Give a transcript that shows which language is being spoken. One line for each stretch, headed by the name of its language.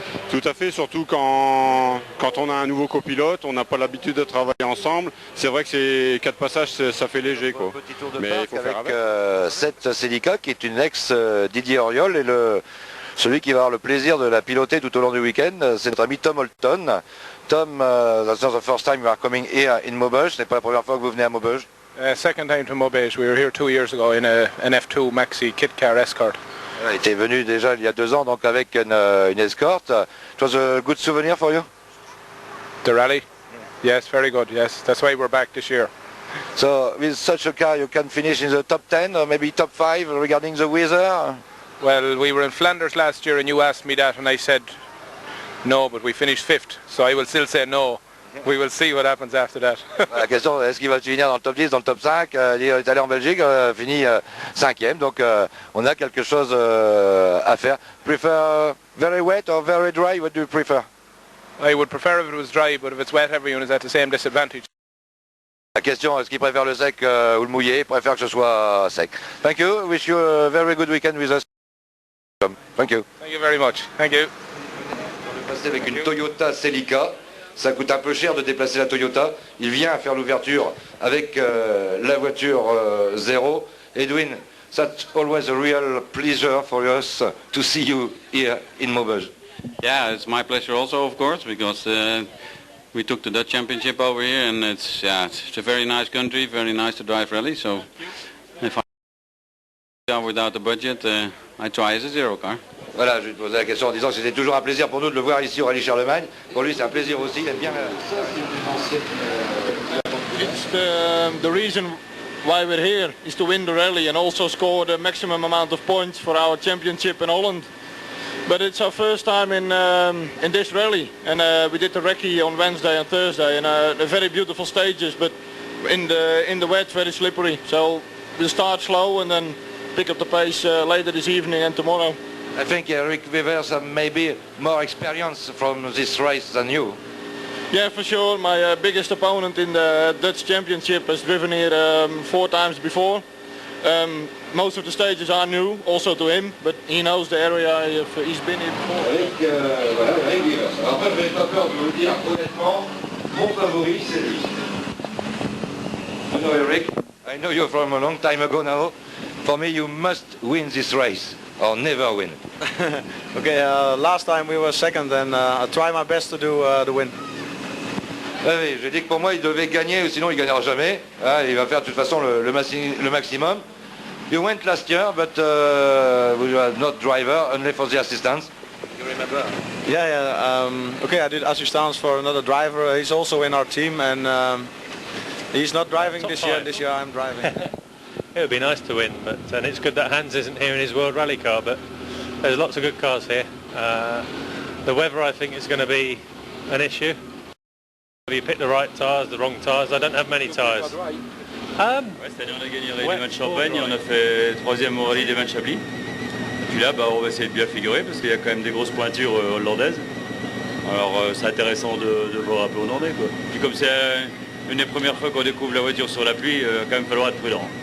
French: Tout à fait, surtout quand on a un nouveau copilote, on n'a pas l'habitude de travailler ensemble. C'est vrai que ces 4 passages, ça fait léger, quoi. Un petit tour de Mais parc il faut faire avec avec. Seth Selica, qui est une ex Didier Auriol, et celui qui va avoir le plaisir de la piloter tout au long du week-end, c'est notre ami Tom Holton.
English: Tom, that's not the first time you are coming here in Maubeuge.
French: Ce n'est pas la première fois que vous venez à Maubeuge.
English: Second time to Maubeuge. We were here 2 years ago in an F2 Maxi kit car escort.
French: Il était venu déjà il y a 2 ans, donc avec une escorte.
English: It was a good souvenir for you? The rally? Yes, very good. Yes, that's why we're back this year. So with such a car, you can finish in the top 10 or maybe top 5 regarding the weather? Well, we were in Flanders last year and you asked me that and I said no, but we finished 5th. So I will still say no. We will see what happens after that.
French: La question, est-ce qu'il va finir dans le top 10, dans le top 5? Il est allé en Belgique, fini 5e, donc on a quelque chose à faire.
English: Prefer very wet or very dry? What do you prefer? I would prefer if it was dry, but if it's wet, everyone is at the same disadvantage.
French: La question, est-ce qu'il préfère le sec ou le mouillé? Il préfère que ce soit sec.
English: Thank you. Wish you a very good weekend with us. Thank you. Thank you very much. Thank you.
French: On est passé avec une Toyota Celica. Ça coûte un peu cher de déplacer la Toyota. Il vient faire l'ouverture avec la voiture zéro.
English: Edwin, that's always a real pleasure for us to see you here in Maubeuge. Yeah, it's my pleasure also, of course, because we took the Dutch Championship over here, and it's a very nice country, very nice to drive rally. So if I without the budget, I try as a zero car.
French: Voilà, je lui posais la question en disant que c'était toujours un plaisir pour nous de le voir ici au Rallye Charlemagne. Pour lui, c'est un plaisir aussi. Il aime bien.
English: It's the reason why we're here is to win the rally and also score the maximum amount of points for our championship in Holland. But it's our first time in this rally, and we did the recce on Wednesday and Thursday, and they're very beautiful stages, but in the wet, very slippery. So we'll start slow and then pick up the pace later this evening and tomorrow. I think Eric Vivers has maybe more experience from this race than you. Yeah, for sure. My biggest opponent in the Dutch Championship has driven here 4 times before. Most of the stages are new, also to him, but he knows the area. He's been here before.
French: Voilà, Eric Vivers. Alors après, je n'ai pas peur de vous le dire, honnêtement, mon favori, c'est lui.
English: You know, Eric, I know you from a long time ago now. For me, you must win this race, or never win. Okay, last time we were second, and I'll try my best to do the win.
French: Oui, je dis que pour moi, il devait gagner, sinon il ne gagnera jamais. Ah, il va faire de toute façon le maximum.
English: You went last year, but we were not driver, only for the assistance. You remember? Yeah. Okay, I did assistance for another driver. He's also in our team, and he's not driving this year. This year I'm driving. It would be nice to win, and it's good that Hans isn't here in his World Rally car, but there's lots of good cars here. The weather, I think, is going to be an issue. Have you picked the right tyres, the wrong tyres? I don't have many tyres.
French: C'est-à-dire on a gagné le Rallye des Vins de Champagne, on a fait 3e au Rallye des Vins de Chablis. Et puis là, on va essayer de bien figurer parce qu'il y a quand même des grosses pointures hollandaises. Alors c'est intéressant de voir un peu hollandais, quoi. Puis comme c'est une des premières fois qu'on découvre la voiture sur la pluie, il va quand même falloir être prudent.